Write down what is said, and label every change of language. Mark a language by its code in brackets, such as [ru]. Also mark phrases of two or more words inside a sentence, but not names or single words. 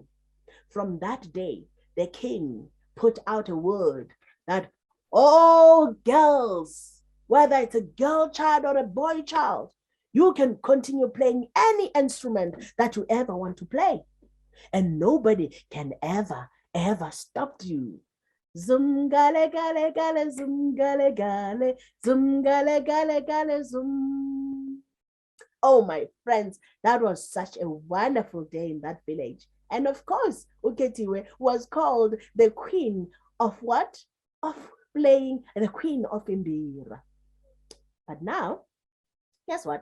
[en] From that day, the king put out a word that all girls, whether it's a girl child or a boy child, you can continue playing any instrument that you ever want to play. And nobody can ever stop you. Zum gale gale gale zum gale gale zum gale gale gale zum. Oh, my friends, that was such a wonderful day in that village. And of course, Uketiwe was called the queen of what? Of playing, the queen of Imbira. But now, guess what?